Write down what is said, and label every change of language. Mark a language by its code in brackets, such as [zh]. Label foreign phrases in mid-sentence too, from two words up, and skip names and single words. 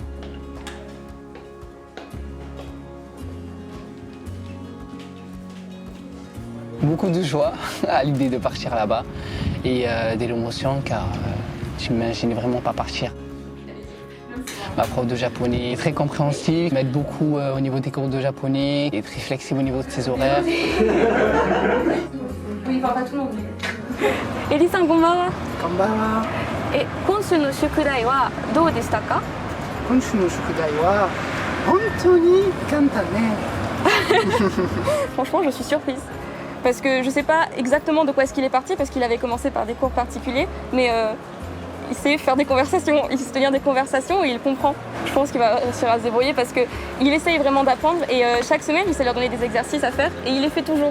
[fr] Beaucoup de joie à l'idée de partir là-bas et de l'émotion car je m'imaginais vraiment pas partir. Ma prof de japonais est très compréhensive, m'aide beaucoup au niveau des cours de japonais, est très flexible au niveau de ses horaires. parle pas tout le monde. [ja] Eli-san, konbanwa. Konbanwa. 今週の宿題はどうでしたか? 今週の宿題は本当に簡単ね. [fr] Franchement, je suis surprise. Parce que je sais pas exactement de quoi est-ce qu'il est parti, parce qu'il avait commencé par des cours particuliers, mais il sait faire des conversations, il sait tenir des conversations et il comprend. Je pense qu'il va réussir à se débrouiller parce qu'il essaye vraiment d'apprendre et chaque semaine, il sait leur donner des exercices à faire et il les fait toujours.